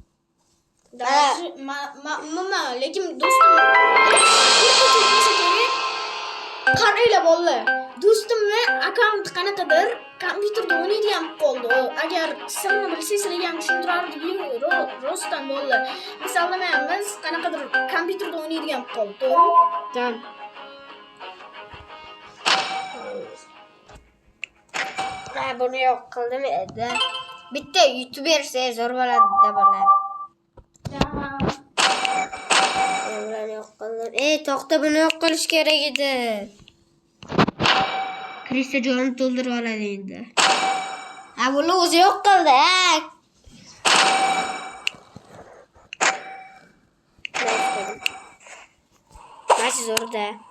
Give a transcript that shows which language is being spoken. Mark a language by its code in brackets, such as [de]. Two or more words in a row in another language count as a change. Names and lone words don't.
[uz] Lekin do'stim qaranglar bolalar. Do'stimni akkaunt qanaqadir kompyuterda o'ynaydigan qoldi. Agar sizni bilsangiz ham tushuntirardim. Rostdan bolalar. Misollaymiz, qanaqadir kompyuterda o'ynaydigan qoldi. Tamam. [tr] Ben bunu yok kıldım evde. Bitti. [uz] YouTuber zo'r bo'ladi deb o'yladim. [tr] Ben yok kıldım. [uz] To'xta buni yok qilish kerak edi. Krista jonni to'ldirib oladi endi. Ha buni o'zi yo'q qildi. Machi zo'rda.